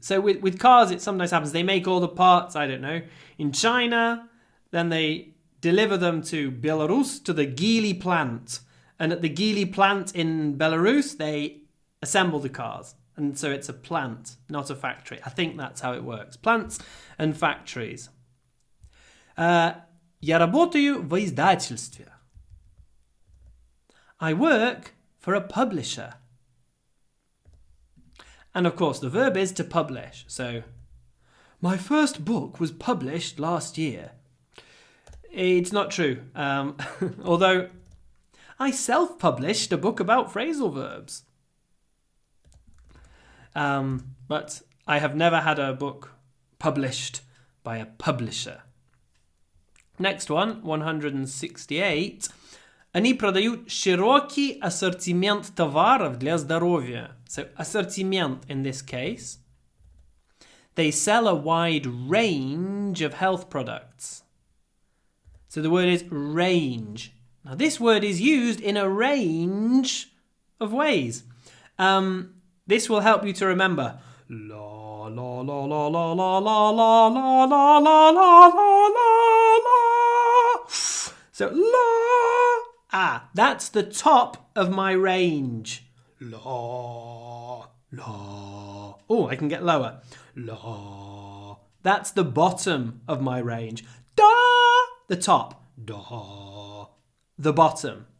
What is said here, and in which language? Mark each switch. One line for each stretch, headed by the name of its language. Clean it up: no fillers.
English: So with cars, it sometimes happens. They make all the parts, I don't know, in China. Then they deliver them to Belarus, to the Geely plant. And at the Geely plant in Belarus, they assemble the cars. And so it's a plant, not a factory. I think that's how it works. Plants and factories.
Russian: Я работаю в издательстве.
English: I work for a publisher. And of course, the verb is to publish. So, my first book was published last year. It's not true. Although, I self-published a book about phrasal verbs. But I have never had a book published by a publisher. Next one, 168.
Russian: Они продают широкий ассортимент товаров для здоровья.
English: So, ассортимент in this case. They sell a wide range of health products. So the word is range. Now this word is used in a range of ways. This will help you to remember. La la la la la la la la la la la la la la. So la Ah, that's the top of my range. La, la. Oh, I can get lower. La. That's the bottom of my range. Da, the top. Da, the bottom.